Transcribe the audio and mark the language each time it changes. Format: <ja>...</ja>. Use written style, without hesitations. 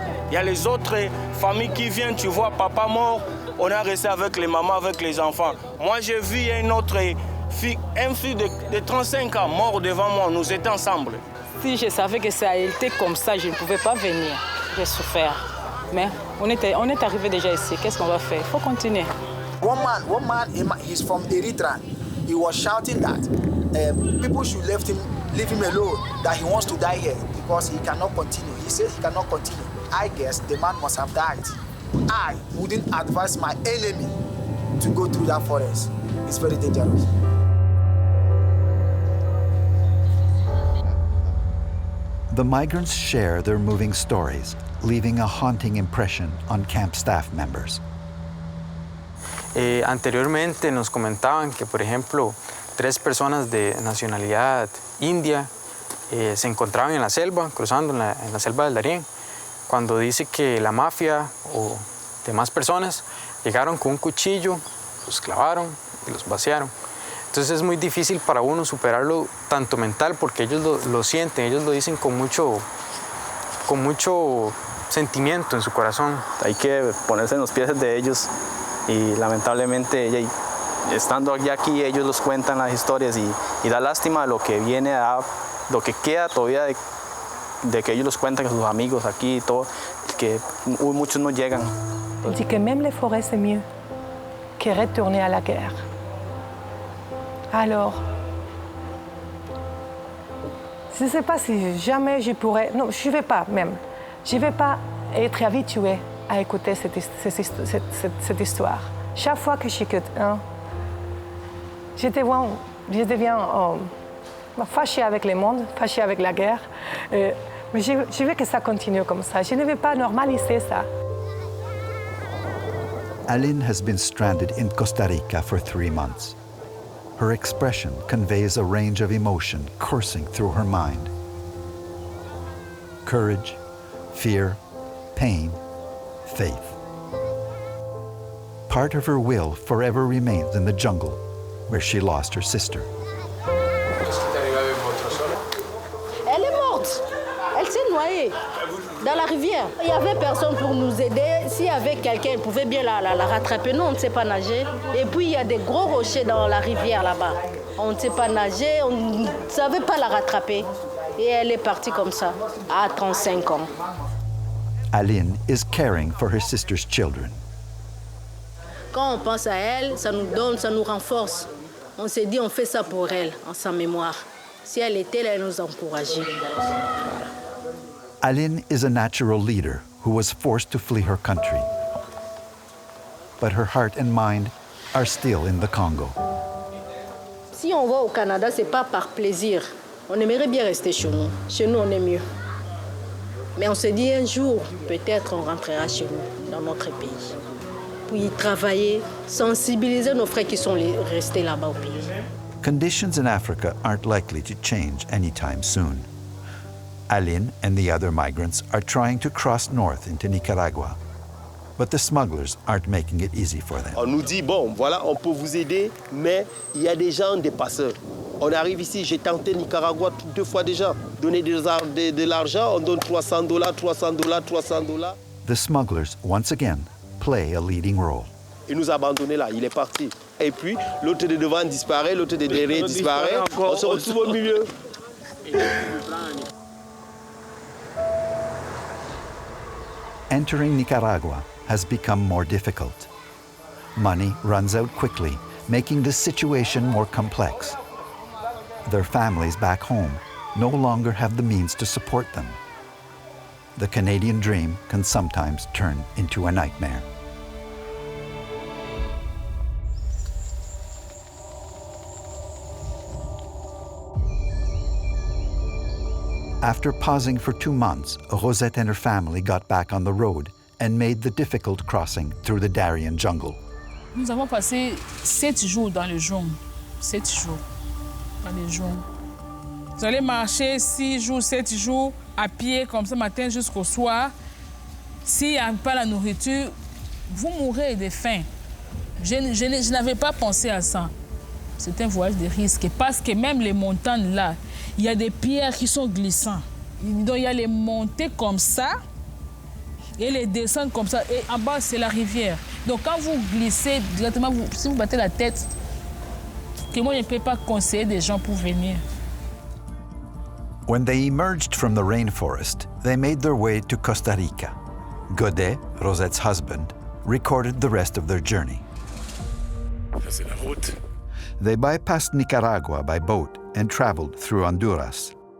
<fr>Il y a les autres familles qui viennent, tu vois, papa mort. On a resté avec les mamans, avec les enfants. Moi, j'ai vu une autre fille, un fille de 35 ans mort devant moi. Nous étions ensemble. Si je savais que ça a été comme ça, je ne pouvais pas venir. J'ai souffert. Mais on est arrivé déjà ici. Qu'est-ce qu'on va faire? Il faut continuer.</fr> <en>One man, he's from Eritrea. He was shouting that people should leave him alone, that he wants to die here because he cannot continue. He says he cannot continue. I guess the man must have died. I wouldn't advise my enemy to go through that forest. It's very dangerous. The migrants share their moving stories, leaving a haunting impression on camp staff members.</en> <es>Anteriormente nos comentaban que, por ejemplo, 3 personas de nacionalidad india se encontraban en la selva, cruzando en la selva del Darién, cuando dice que la mafia o demás personas llegaron con un cuchillo, los clavaron y los vaciaron. Entonces es muy difícil para uno superarlo tanto mental, porque ellos lo sienten, ellos lo dicen con mucho sentimiento en su corazón. Hay que ponerse en los pies de ellos y lamentablemente estando aquí ellos los cuentan las historias y da lástima lo que viene lo que queda todavía de que ellos los cuentan a sus amigos aquí y todo, que muchos no llegan.</es> <fr>Il dit que même les forêts c'est mieux que retourner à la guerre. Alors, je ne sais pas si jamais je pourrais... Non, je ne vais pas même. Je ne vais pas être habituée à écouter cette histoire. Chaque fois que j'écoute je deviens fâchée avec le monde, fâchée avec la guerre. Mais je veux que ça continue comme ça. Je ne veux pas normaliser ça.</fr> <en>Aline has been stranded in Costa Rica for 3 months. Her expression conveys a range of emotion coursing through her mind. Courage, fear, pain, faith. Part of her will forever remains in the jungle, where she lost her sister.</en> <fr>Elle est morte. Elle s'est noyée dans la rivière. Il n'y avait personne pour nous aider. S'il y avait quelqu'un, il pouvait bien la rattraper. Nous, on ne sait pas nager. Et puis, il y a des gros rochers dans la rivière là-bas. On ne sait pas nager, on ne savait pas la rattraper. Et elle est partie comme ça, à 35 ans.</fr> <en>Aline is caring for her sister's children.</en> <fr>Quand on pense à elle, ça nous donne, ça nous renforce. On s'est dit, on fait ça pour elle, en sa mémoire. Si elle était là, elle nous encourageait.</fr> <en>Aline is a natural leader who was forced to flee her country. But her heart and mind are still in the Congo.</en> <fr>Si on va au Canada, ce n'est pas par plaisir. On aimerait bien rester chez nous. Chez nous, on est mieux. Mais on se dit un jour, peut-être on rentrera chez nous, dans notre pays. Puis travailler, sensibiliser nos frères qui sont restés là-bas au pays.</fr> <en>Conditions in Africa aren't likely to change anytime soon. Aline and the other migrants are trying to cross north into Nicaragua. But the smugglers aren't making it easy for them.</en> <fr>On nous dit, bon, voilà, on peut vous aider, mais il y a des gens, des passeurs. On arrive ici, j'ai tenté Nicaragua 2 fois déjà. Donner de l'argent, on donne $300, $300, $300.</fr> <en>The smugglers, once again, play a leading role.</en> <fr>Il nous a abandonnés là, il est parti. Et puis, l'autre de devant disparaît, l'autre de derrière disparaît. On se retrouve au milieu.</fr> <en>Entering Nicaragua has become more difficult. Money runs out quickly, making the situation more complex. Their families back home no longer have the means to support them. The Canadian dream can sometimes turn into a nightmare. After pausing for 2 months, Rosette and her family got back on the road and made the difficult crossing through the Darien jungle.</en> <fr>Nous avons passé 7 jours dans le jungle. 7 jours dans le jungle. Vous allez marcher 6 jours, 7 jours à pied comme ça, matin jusqu'au soir. S'il n'y a pas la nourriture, vous mourrez de faim. Je n'avais pas pensé à ça. C'est un voyage de risque parce que même les montagnes là, il y a des pierres qui sont glissantes. Donc il y a les montées comme ça et les descentes comme ça. Et en bas, c'est la rivière. Donc quand vous glissez directement, si vous battez la tête, que moi je ne peux pas conseiller des gens pour venir.</fr> <en>When they emerged from the rainforest, they made their way to Costa Rica. Godet, Rosette's husband, recorded the rest of their journey. They bypassed Nicaragua by boat and traveled through Honduras.</en>